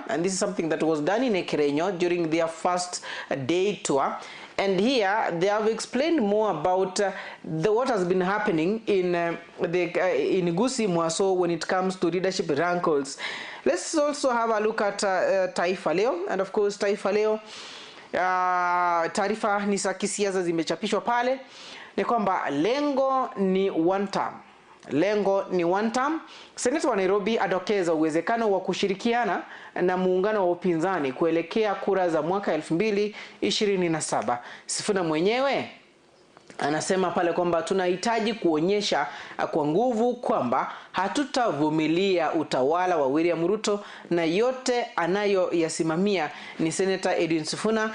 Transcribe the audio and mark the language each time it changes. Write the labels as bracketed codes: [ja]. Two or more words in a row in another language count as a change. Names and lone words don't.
[en] And this is something that was done in Ekerenyo during their first day tour. And here they have explained more about what has been happening in Gusii Mwaso when it comes to leadership rankles. Let's also have a look at Taifa Leo, and of course [sw] Taifa Leo, taarifa ni za kisiasa zimechapishwa pale, ni kwamba lengo ni [en] one term. [sw] Lengo ni [en] one term. [sw] Seneta wa Nairobi adokeza uwezekano wa kushirikiana na muungano wa upinzani kuelekea kura za mwaka 2027. Sifuna mwenyewe anasema pale kwamba tunahitaji kuonyesha kwa nguvu kwamba hatutavumilia utawala wa William Ruto na yote anayoyasimamia ni Senator Edwin Sifuna.